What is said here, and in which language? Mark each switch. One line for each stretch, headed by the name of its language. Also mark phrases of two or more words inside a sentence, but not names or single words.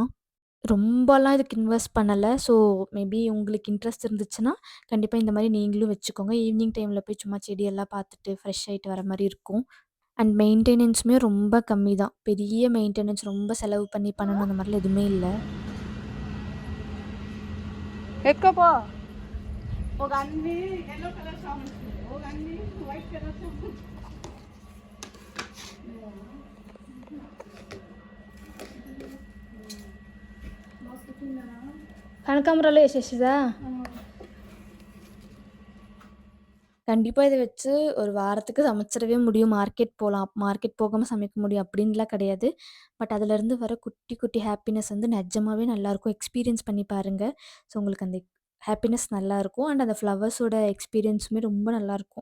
Tamil: ரொம்பலாம் இதுக்கு இன்வெஸ்ட் பண்ணல.
English: so maybe
Tamil: உங்களுக்கு இன்ட்ரெஸ்ட் இருந்துச்சுன்னா, கண்டிப்பா இந்த மாரி நீங்களும் வச்சுக்கோங்க.
English: evening time-la
Tamil: போய் சும்மா செடியெல்லாம் பார்த்துட்டு ஃப்ரெஷ் ஆயிட்டு வர மாரி இருக்கும்.
English: and maintenance-ume
Tamil: ரொம்ப கம்மி தான். பெரிய மெயின்டெனன்ஸ் ரொம்ப செலவு பண்ணி பண்ணணும் அந்த மாரிலாம் எதுவுமே இல்ல.
Telugu: ఎక్కపో ఒక అన్ని
English: yellow colour
Telugu: సామాన్ ఒక అన్ని
English: white colour
Telugu: సామాన్ కనకాంబరాలు ఏసేసిదా?
Tamil: கண்டிப்பா இத வச்சு ஒரு வாரத்துக்கு சமைச்சிடவே முடியும். மார்க்கெட் போலாம். மார்க்கெட் போகாம சமைக்க முடியும் அப்டின்லாம் கிடையாது. பட் அதுலருந்து வர குட்டி குட்டி ஹாப்பினஸ் வந்து நெஜமாவே நல்லாயிருக்கும். எக்ஸ்பீரியன்ஸ் பண்ணி பாருங்க. ஸோ உங்களுக்கு அந்த ஹாப்பினஸ் நல்லாயிருக்கும். அண்ட் அந்த
English: flowers-oda experience-ume
Tamil: ரொம்ப நல்லாயிருக்கும்.